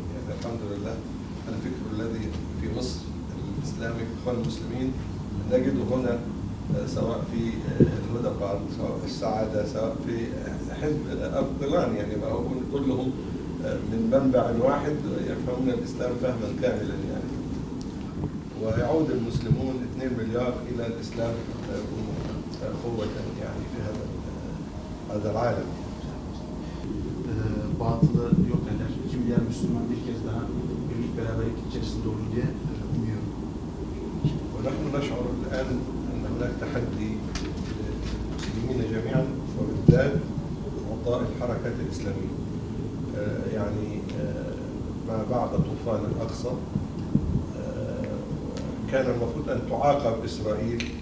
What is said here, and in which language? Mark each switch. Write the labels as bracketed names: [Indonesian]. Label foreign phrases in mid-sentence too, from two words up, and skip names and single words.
[Arabic] يعني الحمد لله الفكر الذي في مصر الإسلامي في الإخوان المسلمين نجده هنا، سواء في الهدى بارك، سواء في السعادة، سواء في حزب أبطلان، يعني ما هو كلهم من منبع واحد يفهمون الإسلام فهما كاملا يعني. ويعود المسلمون 2 مليار إلى الإسلام قوة يعني في هذا العالم. [Turkish] Batılı yok eder. 2 milyar Müslüman bir kez daha birlik beraberlik içerisinde olur diye umuyorum. [Arabic] ونحن نشعر الآن أن هناك تحدي للمسلمين جميعا وبالذات أعضاء الحركات الإسلامية. يعني ما بعد طوفان الأقصى كان المفروض أن تعاقب إسرائيل.